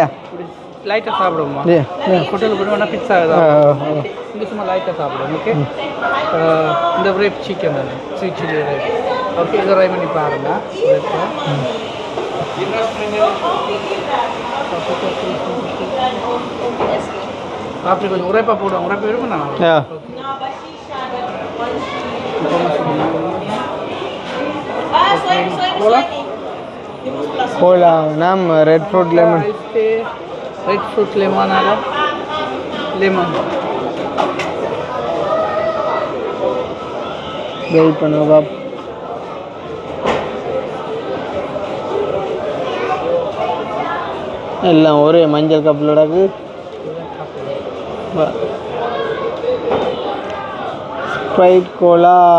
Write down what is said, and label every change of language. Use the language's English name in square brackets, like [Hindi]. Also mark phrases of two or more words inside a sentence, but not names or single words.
[Tamil] லைட்டாக சாப்பிடுவோமா ஹோட்டலுக்கு போய் வேணால் பிட்ஸா இங்கே சும்மா லைட்டாக சாப்பிடுவோம் ஓகே இந்த [English] wrap chicken [Tamil] தானே [English] sweet chilli wrap okay [Tamil] இதை ட்ரை பண்ணி பாருங்க அப்படி கொஞ்சம் உரைப்பா போடுவோம் உரைப்பா இருக்குண்ணா [English] கோலா நாம் red fruit lemon red fruit lemon [Hindi] आ रहा [English] लेमन [Tamil] வெயிட் பண்ணுங்க எல்லாம் ஒரே மஞ்சள் கப்பலோடக்கு ஸ்ப்ரைட் கோலா